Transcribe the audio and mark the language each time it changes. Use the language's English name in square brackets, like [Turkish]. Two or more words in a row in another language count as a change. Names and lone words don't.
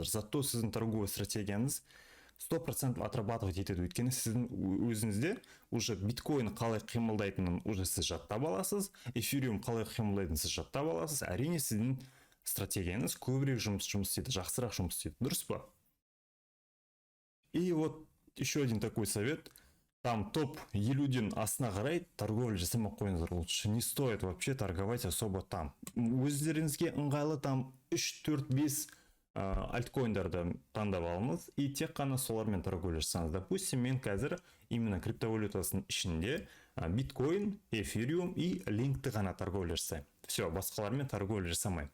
[Kazakh] Зато сіздің торговый стратегияңыз 100% отрабатывать етеді. Өйткені сіздің өзіңізде уже биткоин қалай қимылдайтынын уже сіз жаттап аласыз, эфириум қалай қимылдайтынын сіз жаттап аласыз. Әрине сіздің стратегияңыз көбірек жұмыс істейді, жақсырақ жұмыс істейді. Дұрыс па? [Russian] И вот еще один такой совет. [Kazakh] Там топ-50-ден астына қарай торговля жасамай қойыңыздар. [Russian] Лучше не стоит вообще торговать особо там. [Kazakh] Өздеріңізге ыңғайлы там 3-4-5 альткоиндарды таңдап алыңыз и тек қана солармен торговля жасаңыз. Допустим, мен қазір именно криптовалютасының ішінде биткоин, эфириум и линкті ғана торговля жасаймын. Все, басқалармен торговля жасамаймын.